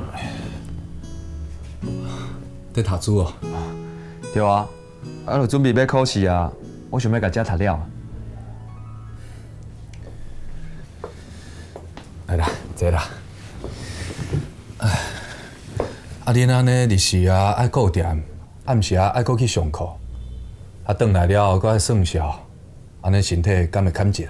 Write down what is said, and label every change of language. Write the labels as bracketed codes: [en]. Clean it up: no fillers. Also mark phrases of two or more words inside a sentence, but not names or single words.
[nan] 在读书哦。对啊，就准备要考试啊，我想要甲遮读了。来啦，坐啦。哎，啊，恁安尼日时啊爱顾店，暗时啊爱搁去上课，啊，转来了搁爱算数，安尼身体敢会堪一啊？